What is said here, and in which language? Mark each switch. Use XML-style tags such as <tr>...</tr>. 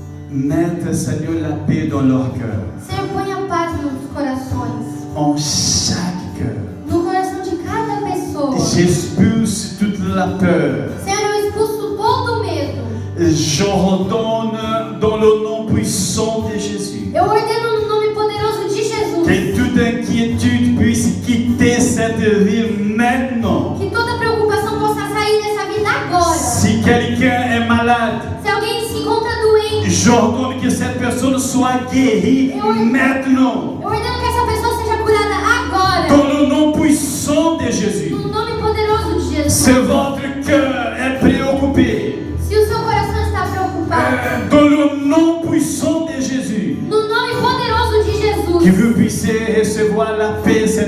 <fr>mette, Seigneur, la paix dans leur cœur.</fr> <pt>Senhor, ponha paz nos corações,</pt> <fr>En chaque cœur.</fr> <pt>no coração de cada pessoa.</pt> <fr>J'expulse toute la peur.</fr> <pt>Senhor, eu expulso todo o medo.</pt> <fr>J'ordonne dans le nom puissant de Jésus</fr> <pt>Eu ordeno no nome poderoso de Jesus</pt> <fr>que toute inquiétude puisse quitter cette vie maintenant.</fr> <pt>que toda preocupação possa sair dessa vida agora.</pt> <fr>Si quelqu'un est malade,</fr> <pt>Se alguém se encontra doente,</pt> <fr>j'ordonne que cette personne soit guérie maintenant.</fr> <pt>eu ordeno que essa pessoa seja curada agora.</pt> <fr>Dans le nom puissant de Jésus.</fr> <pt>No nome poderoso de Jesus.</pt> <fr>Si votre cœur est préoccupé,</fr> <pt>Se o seu coração está preocupado,</pt> <fr>dans le nom puissant de Jésus,</fr> <pt>no nome poderoso de Jesus,</pt> <fr>vous puissiez recevoir la paix cet</fr>